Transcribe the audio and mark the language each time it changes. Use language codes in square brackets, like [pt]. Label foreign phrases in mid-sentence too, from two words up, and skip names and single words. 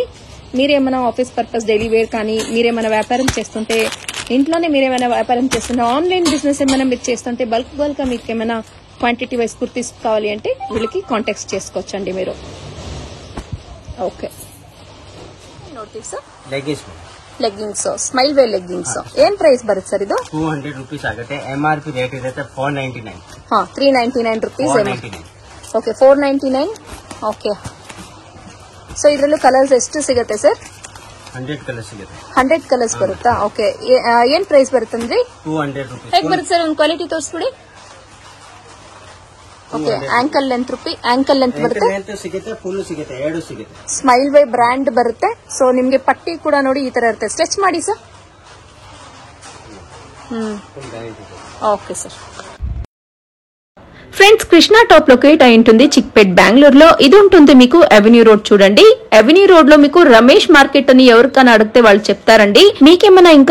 [te] మీరేమైనా [en] office purpose daily wear [te] కానీ మీరేమైనా వ్యాపారం చేస్తుంటే, ఇంట్లోనే మీరేమైనా వ్యాపారం చేస్తుంటే, [en] online business [te] ఏమైనా మీరు చేస్తుంటే బల్క్ గా మీకు ఏమైనా [en] quantity wise [te] కుర్తీస్ కావాలి అంటే వీళ్ళకి కాంటాక్ట్ చేసుకోవచ్చండి మీరు. ఓకే, [kn] ಲೆಗ್ಗಿಂಗ್ಸ್ ಸ್ಮೈಲ್ ವೇ ಲೆಗ್ಗಿಂಗ್ಸ್ ಏನ್ ಪ್ರೈಸ್ ಬರುತ್ತೆ ಸರ್ ಇದು 200 rupees ಆಗುತ್ತೆ [en] MRP rate [kn] ಇರುತ್ತೆ 499 ಹಾ 399 rupees 499 ಓಕೆ 499 [en] okay so [kn] ಇದರಲ್ಲೂ ಕಲರ್ಸ್ ಎಷ್ಟು ಸಿಗುತ್ತೆ ಸರ್ 100 ಕಲರ್ಸ್ ಸಿಗುತ್ತೆ 100 ಕಲರ್ಸ್ ಬರುತ್ತಾ ಓಕೆ ಏನ್ ಪ್ರೈಸ್ ಬರುತ್ತಂದ್ರೆ 200 rupees ಹೇಗೆ ಬರುತ್ತೆ ಸರ್ ಒಂದು ಕ್ವಾಲಿಟಿ ತೋರಿಸ್ಬಿಡಿ ಓಕೆ [en] ankle length [kn] ಬರುತ್ತೆ ಲೆಂತ್ ಸಿಗುತ್ತೆ ಫುಲ್ ಸಿಗುತ್ತೆ ಎರಡು ಸಿಗುತ್ತೆ ಸ್ಮೈಲ್ ವೇ ಬ್ರ್ಯಾಂಡ್ ಬರುತ್ತೆ ಸೊ ನಿಮ್ಗೆ ಪಟ್ಟಿ ಕೂಡ ನೋಡಿ ಈ ತರ ಇರುತ್ತೆ ಸ್ಟ್ರೆಚ್ ಮಾಡಿ ಸರ್ [en] okay sir friends [te] కృష్ణా టాప్ లొకేట్ అయి ఉంటుంది చిక్పేట్ బెంగళూరులో ఇది ఉంటుంది మీకు అవెన్యూ రోడ్ చూడండి అవెన్యూ రోడ్ లో మీకు రమేష్ మార్కెట్ అని ఎవరికైనా అడిగితే వాళ్ళు చెప్తారండి మీకేమైనా ఇంకా